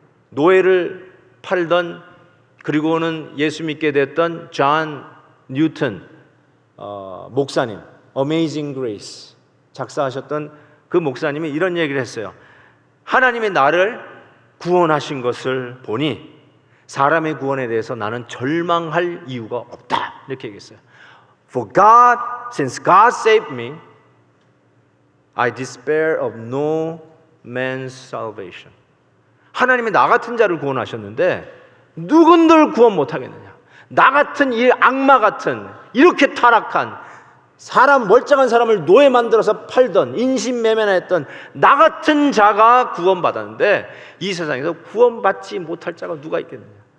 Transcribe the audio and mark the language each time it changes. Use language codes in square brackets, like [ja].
[ko] 노예를 팔던 그리고는 예수 믿게 됐던 존 뉴턴 목사님, Amazing Grace 작사하셨던 그 목사님이 이런 얘기를 했어요. 하나님이 나를 구원하신 것을 보니 사람의 구원에 대해서 나는 절망할 이유가 없다. 이렇게 얘기했어요. [en] For God, since God saved me, I despair of no man's salvation. [ko] 하나님이 나 같은 자를 구원하셨는데 누군들 구원 못하겠느냐. 나 같은 이 악마 같은 이렇게 타락한 사람, 멀쩡한 사람을 노예 만들어서 팔던, 인신매매나 했던 나 같은 자가 구원받았는데 이 세상에서 구원받지 못할 자가 누가 있겠느냐.